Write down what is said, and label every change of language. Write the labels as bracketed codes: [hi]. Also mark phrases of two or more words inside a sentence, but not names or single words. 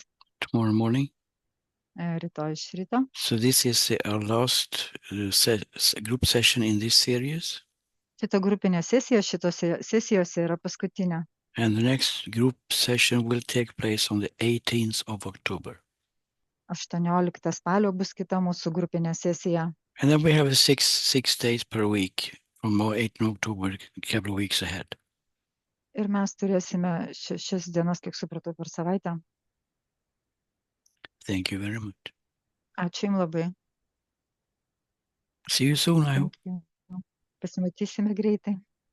[en] Tomorrow morning. [lt] rytoj iš ryto. [en] So this is our last group session in this series. [lt] Šita grupinė sesija šitose sesijose yra paskutinė. [en] And the next group session will take place on the 18th of October. [lt] 18 spalio bus kita mūsų grupinė sesija. [en] And then we have 6 days per week from 8 October, a couple of weeks ahead. [lt] Ir mes turėsime 6 dienas, kiek supratau, per savaitę. [en] Thank you very much. [lt] Ačiū Jums labai. [en] See you soon, I hope. Thank you. [lt] Pasimatysime greitai.